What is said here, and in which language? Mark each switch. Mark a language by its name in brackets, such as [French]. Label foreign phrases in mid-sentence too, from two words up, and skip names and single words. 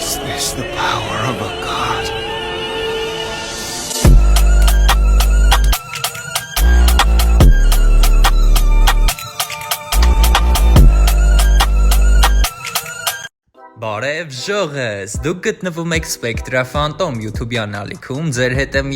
[English] is the power of a god. [Armenian] Բարև ժողես, դուք գտնվում եք Spectra Phantom YouTube-յան ալիքում, ձեր հետ եմ